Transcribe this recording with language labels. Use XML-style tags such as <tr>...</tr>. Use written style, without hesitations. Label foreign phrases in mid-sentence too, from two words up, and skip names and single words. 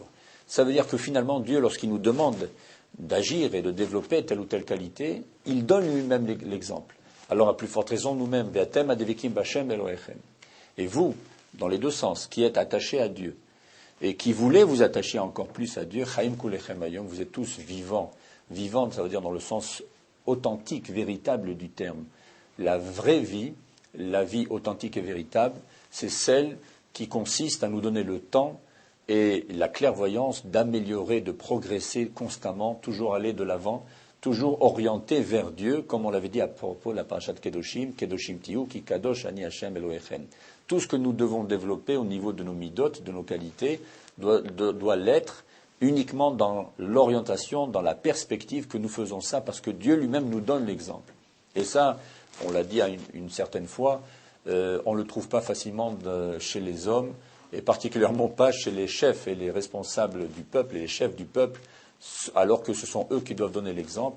<fr>Ça veut dire que finalement, Dieu, lorsqu'il nous demande d'agir et de développer telle ou telle qualité, il donne lui-même l'exemple. Alors, à plus forte raison, nous-mêmes,</fr> <he>ואתם הדבקים בה' אלהיכם.</he> <fr>Et vous, dans les deux sens, qui êtes attachés à Dieu et qui voulez vous attacher encore plus à Dieu,</fr> <he>חיים כלכם היום,</he> <fr>vous êtes tous vivants. Vivante, ça veut dire dans le sens authentique, véritable du terme. La vraie vie, la vie authentique et véritable, c'est celle qui consiste à nous donner le temps et la clairvoyance d'améliorer, de progresser constamment, toujours aller de l'avant, toujours orienté vers Dieu, comme on l'avait dit à propos de la parashat Kedoshim,</fr> <he>קדושים תהיו, כי קדוש אני ה' אלהיכם.</he> <fr>Tout ce que nous devons développer au niveau de nos midot, de nos qualités, doit l'être uniquement dans l'orientation, dans la perspective que nous faisons ça, parce que Dieu lui-même nous donne l'exemple. Et ça, on l'a dit une certaine fois, on ne le trouve pas facilement chez les hommes, et particulièrement pas chez les chefs et les responsables du peuple et les chefs du peuple, alors que ce sont eux qui doivent donner l'exemple.</fr>